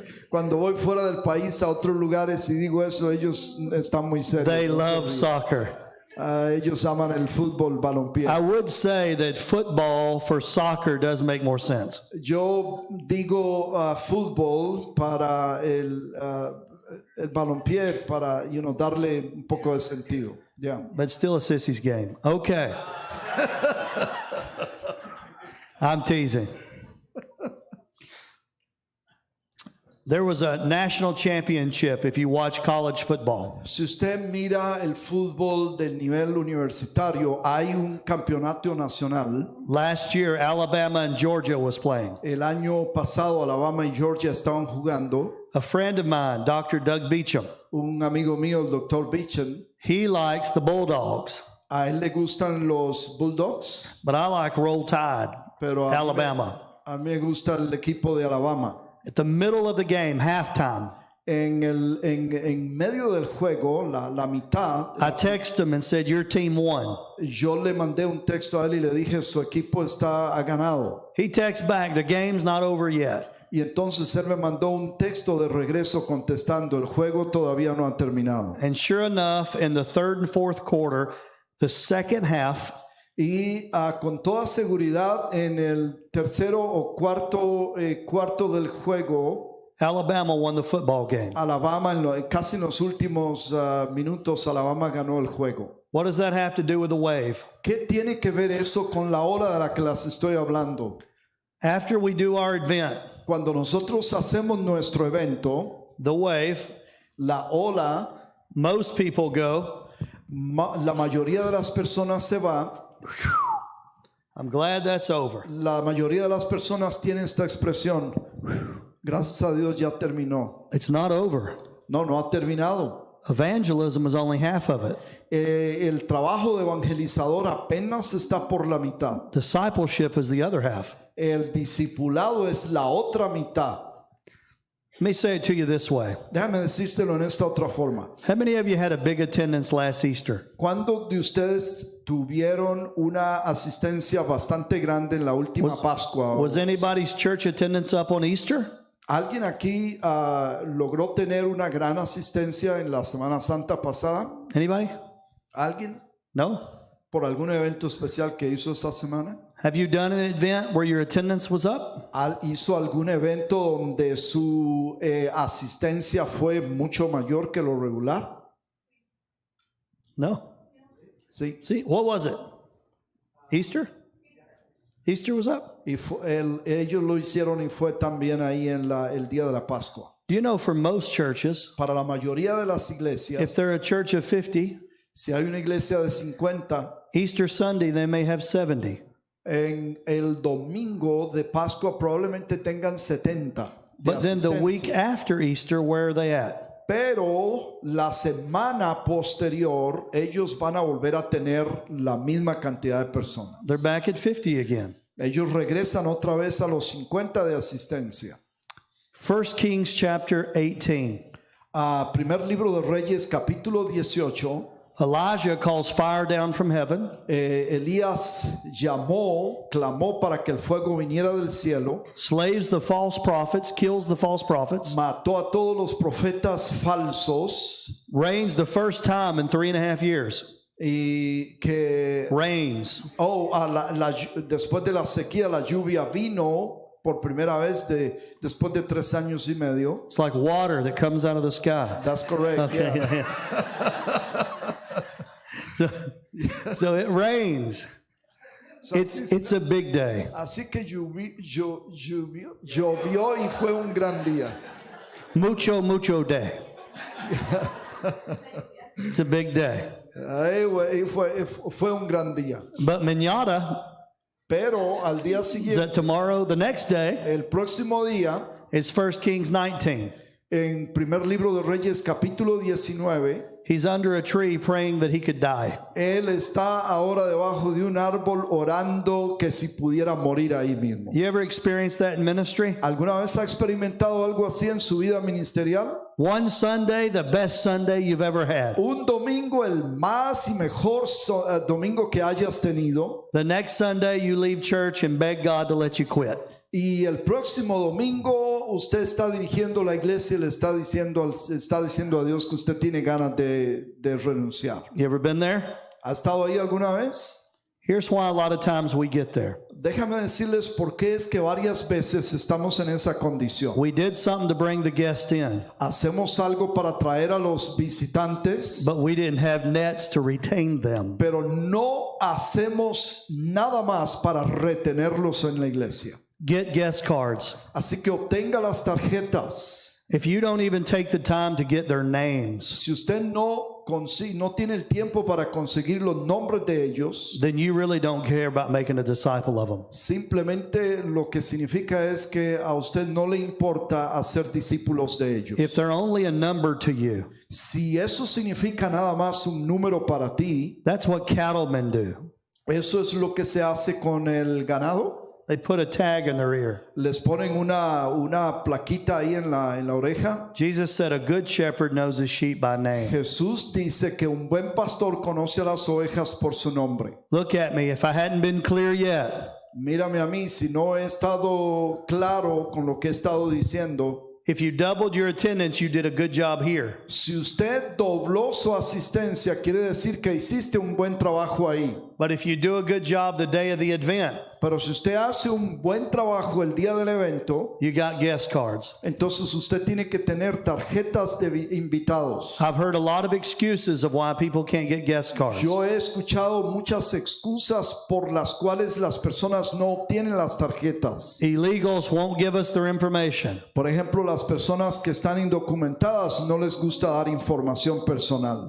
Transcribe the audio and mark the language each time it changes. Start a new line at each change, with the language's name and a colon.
Spanish: Cuando voy fuera del país a otros lugares y digo eso, ellos están muy serios.
English: They
Spanish: No se
English: love
Spanish: ríen.
English: soccer.
Spanish: Ellos aman el fútbol, balompié.
English: I would say that football for soccer does make more sense.
Spanish: Yo digo fútbol para el balompié, para darle un poco de sentido.
English: Yeah. But still a sissy's game. Okay. I'm teasing. There was a national championship if you watch college football.
Spanish: Si usted mira el fútbol del nivel universitario, hay un campeonato nacional.
English: Last year, Alabama and Georgia was playing.
Spanish: El año pasado Alabama y Georgia estaban jugando.
English: A friend of mine, Dr. Doug Beecham,
Spanish: Un amigo mío, el Dr. Beecham,
English: he likes the Bulldogs,
Spanish: a él le gustan los Bulldogs,
English: but I like Roll Tide,
Spanish: pero
English: Alabama.
Spanish: a mí me gusta el equipo de Alabama.
English: At the middle of the game, halftime,
Spanish: En medio del juego, la mitad,
English: I texted him and said, your team won.
Spanish: yo le mandé un texto a él y le dije, su equipo ha ganado.
English: He texts back, the game's not over yet.
Spanish: Y entonces él me mandó un texto de regreso contestando, el juego todavía no ha terminado.
English: And sure enough, in the third and fourth quarter, the second half,
Spanish: Y con toda seguridad, en el tercero o cuarto del juego,
English: Alabama won the football game.
Spanish: Alabama, casi en los últimos minutos, Alabama ganó el juego.
English: What does that have to do with the wave?
Spanish: ¿Qué tiene que ver eso con la ola de la que les estoy hablando?
English: After we do our event,
Spanish: Cuando nosotros hacemos nuestro evento,
English: the wave,
Spanish: la ola,
English: most people go,
Spanish: la mayoría de las personas se va.
English: I'm glad that's over.
Spanish: La mayoría de las personas tienen esta expresión. Gracias a Dios ya terminó.
English: It's not over.
Spanish: No, no ha terminado.
English: Evangelism is only half of it.
Spanish: El trabajo de evangelizador apenas está por la mitad.
English: Discipleship is the other half.
Spanish: El discipulado es la otra mitad.
English: Let me say it to you this way.
Spanish: Déjame decírselo en esta otra forma.
English: How many of you had a big attendance last Easter?
Spanish: ¿Cuántos de ustedes tuvieron una asistencia bastante grande en la última Pascua?
English: Was anybody's church attendance up on Easter?
Spanish: ¿Alguien aquí logró tener una gran asistencia en la Semana Santa pasada?
English: Anybody?
Spanish: ¿Alguien?
English: No?
Spanish: ¿Por algún evento especial que hizo esa semana?
English: Have you done an event where your attendance was up?
Spanish: ¿Hizo algún evento donde su asistencia fue mucho mayor que lo regular?
English: No.
Spanish: Sí.
English: See, what was it? Easter? Easter was up?
Spanish: Y ellos lo hicieron y fue también ahí en el día de la Pascua.
English: Do you know for most churches,
Spanish: Para la mayoría de las
English: if
Spanish: iglesias,
English: they're a church of 50,
Spanish: si hay una iglesia de 50,
English: Easter Sunday they may have 70.
Spanish: en el domingo de Pascua probablemente tengan 70 de
English: But then the week
Spanish: asistencia.
English: after Easter, where are they at?
Spanish: Pero la semana posterior ellos van a volver a tener la misma cantidad de personas.
English: They're back at 50 again.
Spanish: Ellos regresan otra vez a los 50 de asistencia.
English: 1 Kings chapter 18.
Spanish: Primer libro de Reyes, capítulo 18.
English: Elijah calls fire down from heaven.
Spanish: Elías clamó para que el fuego viniera del cielo.
English: Slays the false prophets, kills the false prophets,
Spanish: Mató a todos los profetas falsos.
English: rains the first time in 3.5 years.
Spanish: Y que
English: Rains.
Spanish: después de la sequía la lluvia vino por primera vez después de 3 años y medio.
English: It's like water that comes out of the sky. That's correct. Okay, Yeah. So it rains. So, It's a big day.
Spanish: así que llovió y fue un gran día.
English: Mucho day. It's a big day.
Spanish: Y fue un gran día.
English: But mañana,
Spanish: Pero al día
English: is
Spanish: siguiente,
English: that tomorrow, the next day,
Spanish: el próximo día,
English: is 1 Kings 19.
Spanish: en primer libro de Reyes capítulo 19,
English: He's under a tree praying that he could die.
Spanish: Él está ahora debajo de un árbol orando que si pudiera morir ahí mismo.
English: You ever experienced that in ministry?
Spanish: ¿Alguna vez ha experimentado algo así en su vida ministerial?
English: One Sunday, the best Sunday you've ever had.
Spanish: Un domingo, el más y mejor domingo que hayas tenido.
English: The next Sunday, you leave church and beg God to let you quit.
Spanish: Y el próximo domingo usted está dirigiendo la iglesia y le está diciendo a Dios que usted tiene ganas de renunciar.
English: You ever been there?
Spanish: ¿Ha estado ahí alguna vez?
English: Here's why a lot of times we get there.
Spanish: Déjame decirles por qué es que varias veces estamos en esa condición.
English: We did something to bring the guest in,
Spanish: Hacemos algo para traer a los visitantes,
English: but we didn't have nets to retain them.
Spanish: pero no hacemos nada más para retenerlos en la iglesia.
English: Get guest cards.
Spanish: Así que obtenga las tarjetas.
English: If you don't even take the time to get their names,
Spanish: Si usted no tiene el tiempo para conseguir los nombres de ellos,
English: then you really don't care about making a disciple of them.
Spanish: simplemente lo que significa es que a usted no le importa hacer discípulos de ellos.
English: If they're only a number to you,
Spanish: Si eso significa nada más un número para ti,
English: that's what cattlemen do.
Spanish: eso es lo que se hace con el ganado.
English: They put a tag in their ear.
Spanish: Les ponen una plaquita ahí en la oreja.
English: Jesus said a good shepherd knows his sheep by name.
Spanish: Jesús dice que un buen pastor conoce a las ovejas por su nombre.
English: Look at me. If I hadn't been clear yet,
Spanish: Mírame a mí, si no he estado claro con lo que he estado diciendo.
English: if you doubled your attendance, you did a good job here.
Spanish: Si usted dobló su asistencia, quiere decir que hiciste un buen trabajo ahí.
English: But if you do a good job the day of the event,
Spanish: Pero si usted hace un buen trabajo el día del evento,
English: you got guest cards.
Spanish: entonces usted tiene que tener tarjetas de invitados.
English: I've heard a lot of excuses of why people can't get guest cards.
Spanish: Yo he escuchado muchas excusas por las cuales las personas no obtienen las tarjetas.
English: Illegals won't give us their information.
Spanish: Por ejemplo, las personas que están indocumentadas no les gusta dar información personal.